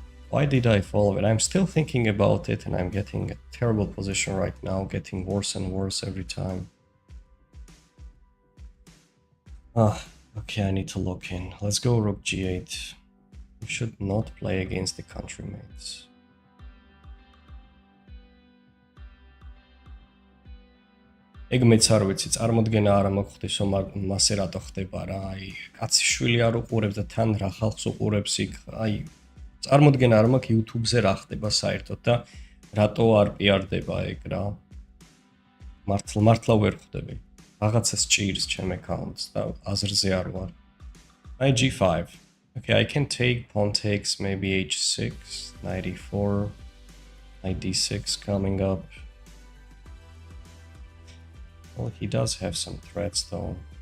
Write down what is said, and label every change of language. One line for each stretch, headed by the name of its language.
English: Why did I follow it? I'm still thinking about it and I'm getting a terrible position right now, getting worse and worse every time. Okay, I need to lock in. Let's go rook g8. You should not play against the countrymates.
Georgian: ეგ მეც არ ვიცი, წარმოდგენა არ მოგხდისო, მასე რატო ხდება რა, აი, კაცი შვილი არ უყურებს და თან რა ხალხს უყურებს იქ, აი, წარმოდგენა არ მაქვს YouTube-ზე რა ხდება საერთოდ და რატო არ პიარდება ეგ რა. მართლა ვერ ხვდები. რაღაცა სჭირს ჩემ accounts და აზრზე არ ვარ. აი g5.
English: Okay, I can take pawn takes, maybe h6, knight e4, knight d6 coming up. Well, he does have some threats though.